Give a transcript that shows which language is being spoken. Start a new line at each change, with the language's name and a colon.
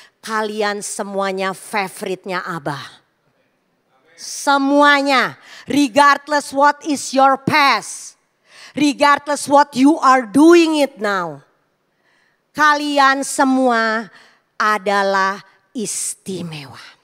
Indonesian: Kalian semuanya favoritnya Abah. Semuanya.
English: Regardless what is your past. Regardless what you are doing it now.
Indonesian: Kalian semua adalah istimewa.